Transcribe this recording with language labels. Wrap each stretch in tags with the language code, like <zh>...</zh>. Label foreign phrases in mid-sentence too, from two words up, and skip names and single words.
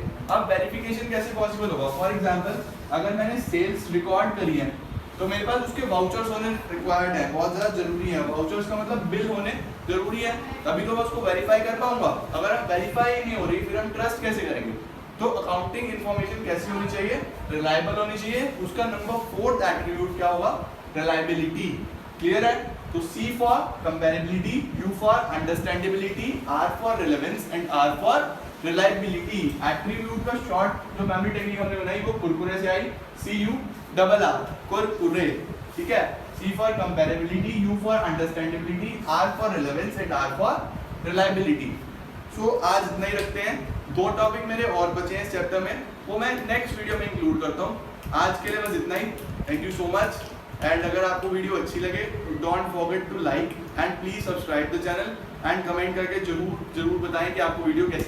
<hi>अब वेरिफिकेशन कैसे पॉसिबल होगा?</hi> <en>for example</en> <hi>अगर मैंने</hi> <en>sales record</en> <hi>करी है तो मेरे पास उसके वाउचर्स होने रिक्वायर्ड है, बहुत ज़्यादा जरूरी है। वाउचर्स का मतलब बिल होने जरूरी है, तभी तो मैं उसको वेरीफाई कर पाऊंगा। अगर अब वेरीफाई नहीं हो रही फिर हम ट्रस्ट कैसे करेंगे? तो</hi> <en>accounting information</en> <hi>कैसी होनी चाहिए? रिलायबल होनी चाहिए। उसका</hi> <en>number 4th attribute</en> <hi>क्या होगा? रिलायबिलिटी। क्लियर है?</hi> <en>तो C for comparability, U for understandability, R for relevance and R for reliability।</en> <hi>एट्रीब्यूट का शॉर्ट जो</hi> <en>memory technique</en> <hi>हमने बनाई वो कुरकुरे से आई, CURR कुरकुरे। ठीक है?</hi> <en>C for comparability, U for understandability, R for relevance and R for reliability।</en> <hi>सो आज इतना ही रखते हैं। 2 टॉपिक मेरे और बचे हैं इस चैप्टर में। वो मैं</hi> <en>next video</en> <hi>में इंक्लूड करता हूँ। आज के लिए बस इतना ही।</hi> <en>thank you so much.</en> <hi>एंड अगर आपको वीडियो अच्छी लगे तो</hi> <en>don't forget to like and please subscribe the channel and comment</en> <hi>करके जरूर बताएं कि आपको वीडियो कैसी लगी।</hi>